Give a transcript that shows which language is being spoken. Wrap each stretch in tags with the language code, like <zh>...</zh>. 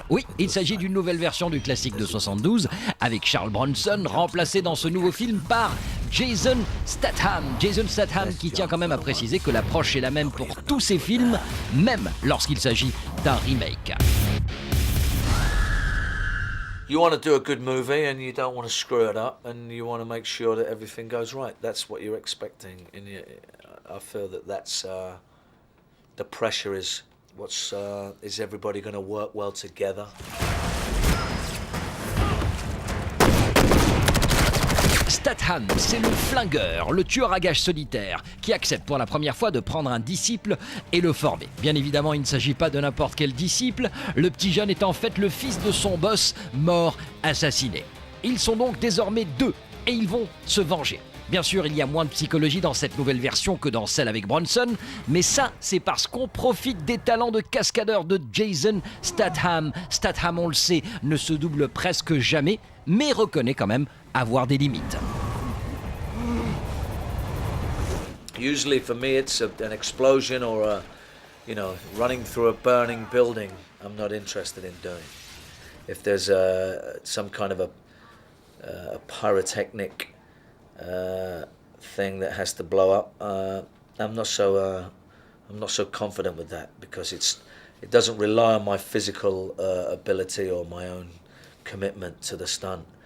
<fr>Oui, il s'agit d'une nouvelle version du classique de 72, avec Charles Bronson remplacé dans ce nouveau film par Jason Statham. Jason Statham qui tient quand même à préciser que l'approche est la même pour tous ses films, même lorsqu'il s'agit d'un remake.</fr> <en>You want to do a good movie and you don't want to screw it up and you want to make sure that everything goes right. That's what you're expecting. And I feel that that's the pressure is is everybody going to work well together?</en> <fr>Statham, c'est le flingueur, le tueur à gages solitaire, qui accepte pour la première fois de prendre un disciple et le former. Bien évidemment, il ne s'agit pas de n'importe quel disciple, le petit jeune est en fait le fils de son boss, mort, assassiné. Ils sont donc désormais deux, et ils vont se venger. Bien sûr, il y a moins de psychologie dans cette nouvelle version que dans celle avec Bronson, mais ça, c'est parce qu'on profite des talents de cascadeur de Jason Statham. Statham, on le sait, ne se double presque jamais, mais reconnaît quand même avoir des limites.</fr> <en>Usually for me it's an explosion or running through a burning building. I'm not interested in doing. If there's some kind of a pyrotechnic thing that has to blow up, I'm not so confident with that because it doesn't rely on my physical ability or my own commitment to the stunt.</en>